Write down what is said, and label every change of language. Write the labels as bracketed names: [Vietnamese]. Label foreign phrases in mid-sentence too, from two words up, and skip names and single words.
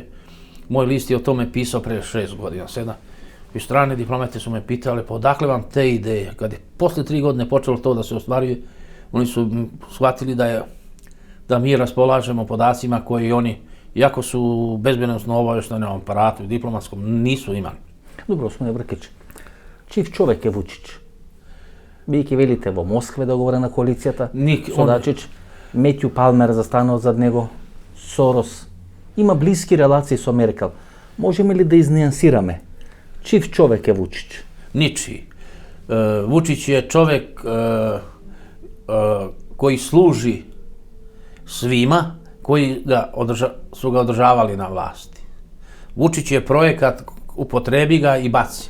[Serbian] Moj list je o tome pisao pre 6 godina, 7. I strane diplomate su me pitali, pa odakle vam te ideje? Kad je posle 3 godine počelo to da se ostvaruje, oni su shvatili da mi raspolažemo podacima koji oni, iako su u bezbednosno obaveštajnom aparatu i diplomatskom, nisu imali. [Macedonian] Добро, господине Бркиќ, чив човек е Вучиќ? Бидејќи велите во Москве договорена коалицијата, со Дачич, Метју Палмер застанал зад него, Сорос, има блиски релации со Меркел. Можеме ли да изнијансираме? [Serbian] Čив čovjek je Vučić? Ničiji. Vučić je čovjek koji služi svima koji su ga održavali na vlasti. Vučić je projekat, upotrebi ga i baci.